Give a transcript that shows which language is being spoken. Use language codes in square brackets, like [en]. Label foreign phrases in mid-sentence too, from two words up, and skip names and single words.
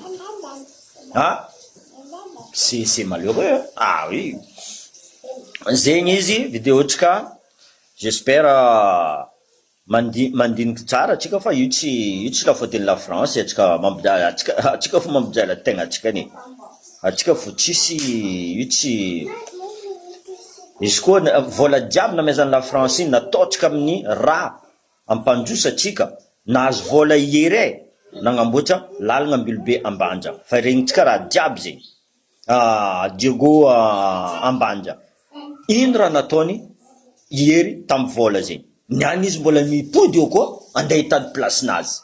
[fr] Ah, c'est malheureux. Ah oui, [mg] zegny izy vidéotsika. J'espère mandiniky tsara atsika fa io tsy [fr] la faute la France, [mg] atsika fo mampijala tegna atsikany, atsika fo tsisy io tsy izy koa vola jiaby namezan'ny la France iny nataotsika amin'ny raha ampandrosa atsika, nahazo vola iere nagnamboatra lalagna ambilobe Ambanja, fa regnitsika raha jiaby zegny Diego Ambanja, ino raha nataony ihery tamin'ny vola zegny, niany izy mbola mipody eo koa andeha hitady place-nazy.